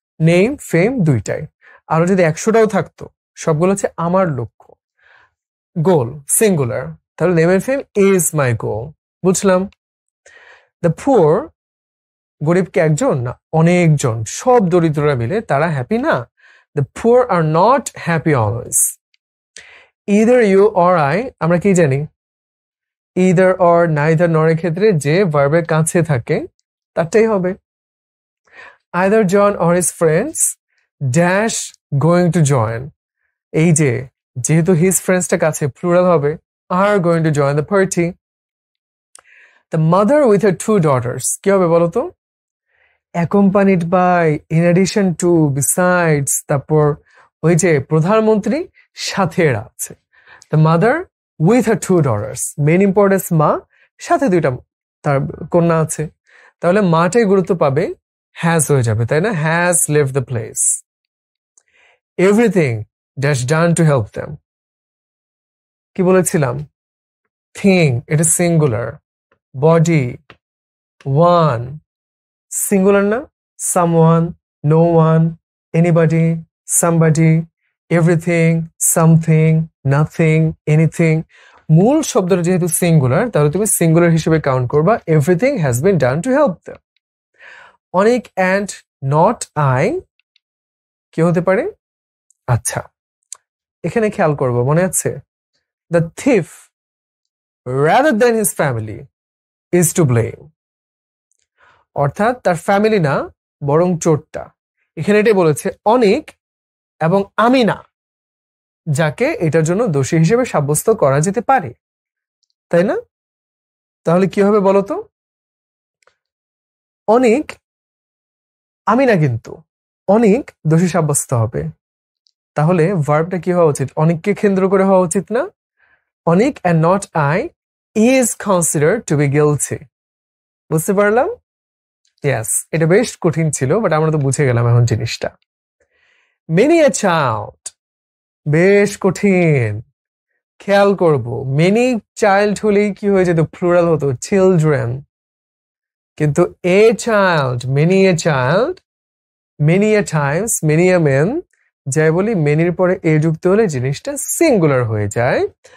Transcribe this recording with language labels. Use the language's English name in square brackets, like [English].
[Bangla] Name, ফেম দুইটাই। আরো যদি 100টাও থাকতো, সবগুলো হচ্ছে আমার লক্ষ্য। [English] Goal singular, তাহলে name and fame is my goal. [Bangla] বুঝলাম? [English] the poor [Bangla] গরিব কি একজন না অনেকজন, সব দরিদ্ররা মিলে তারা হ্যাপি না। [English] The poor are not happy always. Either you or I, [Bangla] আমরা কি জানি either or neither nor এর ক্ষেত্রে যে ভার্বের কাছে থাকে তারটাই হবে। [English] Either John or his friends dash going to join, [Bangla] এই যে যেহেতু [English] his friends টা কাছে plural হবে, are going to join the party. The mother with her 2 daughters, [Bangla] কি হবে বলো তো? [English] accompanied by, in addition to, besides, [Bangla] তারপর ওই যে প্রধানমন্ত্রী সাথে এরা আছে। [English] The mother with her 2 daughters, main importance [Bangla] মা, সাথে দুইটা তার কন্যা আছে, তাহলে মাটাই গুরুত্ব পাবে, has হয়ে যাবে, তাই না? [English] has left the place. Everything dash done to help them, [Bangla] কি বলেছিলাম? thing, এটা সিঙ্গুলার, body, one, সিঙ্গুলার না? [English] someone, no one, anybody, somebody, everything, something, nothing, anything. [Bangla] মূল শব্দটা যেহেতু সিঙ্গুলার, তাহলে তুমি সিঙ্গুলার হিসেবে কাউন্ট করবা [English] everything has been done to help them. [Bangla] অনেক and not I কি হতে পারে? আচ্ছা, এখানে খেয়াল করব, মনে আছে? [English] The thief rather than his family is to blame, [Bangla] অর্থাৎ তার ফ্যামিলি না বরং চোরটা। এখানে এটাই বলেছে অনেক এবং আমি না, যাকে এটার জন্য দোষী হিসেবে সাব্যস্ত করা যেতে পারে, তাই না? তাহলে কি হবে বলতো? অনেক আমি না, কিন্তু অনেক দোষী সাব্যস্ত হবে। তাহলে ভার্বটা কি হওয়া উচিত? অনেককে কেন্দ্র করে হওয়া উচিত না? [English] অনেক and not I is considered to be guilty. [Bangla] বুঝতে পারলাম? Yes, এটা বেশ কঠিন ছিল, বাট আমরা তো বুঝে গেলাম এখন জিনিসটা। [English] Many a child, [Bangla] বেশ কঠিন, খেয়াল করব। মেনি চাইল্ড হলেই কি হয়ে যেত? প্লুরাল হতো, চিলড্রেন। কিন্তু a child, many a child, many a Times, many a main, যাই বলি মেনির পরে এ যুক্ত হলে জিনিসটা সিঙ্গুলার হয়ে যায়।